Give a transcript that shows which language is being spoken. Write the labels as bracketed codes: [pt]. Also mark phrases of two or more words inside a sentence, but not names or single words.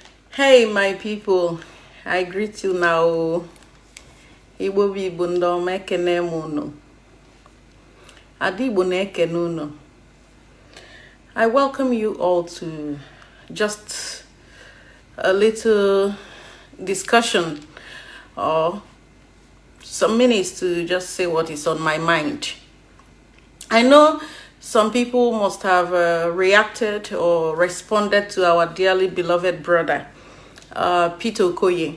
[en] Hey, my people, I greet you now. [ig] Igbo bi Igbo ndị ọma ekene m unu. Ada Igbo na-ekene unu. [en] I welcome you all to just a little discussion or some minutes to just say what is on my mind. I know some people must have reacted or responded to our dearly beloved brother, Peter Okoye.